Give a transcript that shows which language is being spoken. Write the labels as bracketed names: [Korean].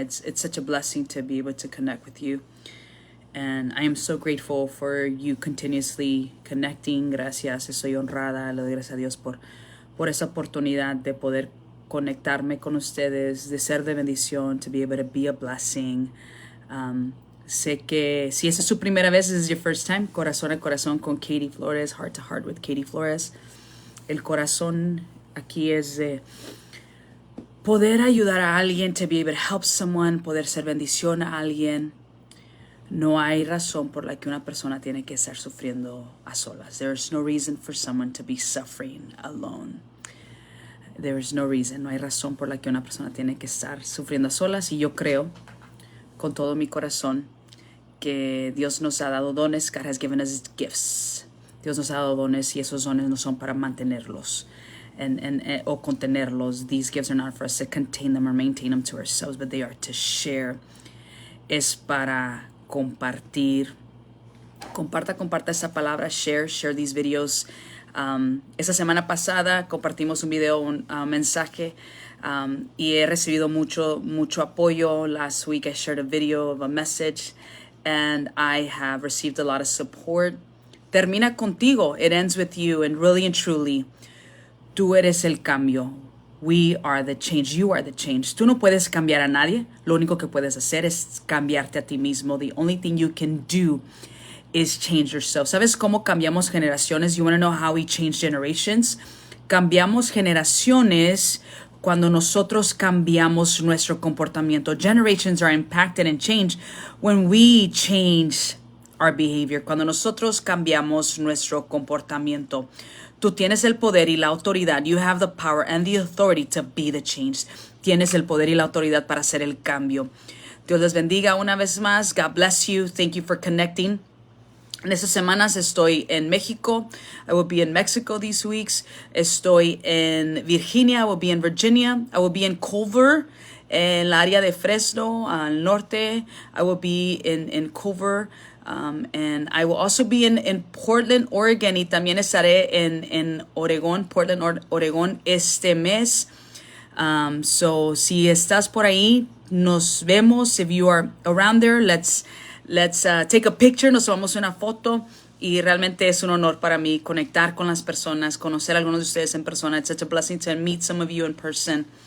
[English] It's such a blessing to be able to connect with you. And I am so grateful for you continuously connecting. [Spanish] Gracias, estoy honrada. Le doy gracias a Dios por esa oportunidad de poder conectarme con ustedes, de ser de bendición, [English] to be able to be a blessing. [Spanish] Sé que si esa es su primera vez, [English] this is your first time, [Spanish] corazón a corazón con Katie Flores, [English] heart to heart with [Spanish] Katie Flores. El corazón aquí es de poder ayudar a alguien, [English] to be able to help someone, [Spanish] poder ser bendición a alguien. No hay razón por la que una persona tiene que estar sufriendo a solas. [English] There is no reason for someone to be suffering alone. There is no reason, no hay razón por la que una persona tiene que estar sufriendo a solas. [Spanish] Y yo creo con todo mi corazón que Dios nos ha dado dones. [English] God has given us gifts. [Spanish] Dios nos ha dado dones y esos dones no son para mantenerlos o contenerlos. [English] These gifts are not for us to contain them or maintain them to ourselves, but they are to share. [Spanish] Es para compartir. Comparta esa palabra, [English] share these videos. [Spanish] Esta semana pasada compartimos un video, un mensaje, y he recibido mucho apoyo. [English] Last week I shared a video of a message and I have received a lot of support. [Spanish] Termina contigo. [English] It ends with you, and really and truly, [Spanish] tú eres el cambio. [English] We are the change. You are the change. [Spanish] Tú no puedes cambiar a nadie. Lo único que puedes hacer es cambiarte a ti mismo. [English] The only thing you can do is change yourself. [Spanish] ¿Sabes cómo cambiamos generaciones? [English] You want to know how we change generations? [Spanish] Cambiamos generaciones cuando nosotros cambiamos nuestro comportamiento. [English] Generations are impacted and changed when we change our behavior. [Spanish] Cuando nosotros cambiamos nuestro comportamiento. Tú tienes el poder y la autoridad. [English] You have the power and the authority to be the change. [Spanish] Tienes el poder y la autoridad para hacer el cambio. Dios les bendiga una vez más. [English] God bless you. Thank you for connecting. [Spanish] En estas semanas estoy en México. [English] I will be in Mexico these weeks. [Spanish] Estoy en Virginia. [English] I will be in Virginia. I will be in Culver, [Spanish] en la área de Fresno, al norte. [English] I will be in Culver. And I will also be in Portland, Oregon, [Spanish] y también estaré en Oregón, Portland, Oregón este mes. So si estás por ahí, nos vemos. [English] If you are around there, let's take a picture. [Spanish] Nos tomamos una foto. Y realmente es un honor para mí conectar con las personas, conocer a algunos de ustedes en persona. [English] It's such a blessing to meet some of you in person.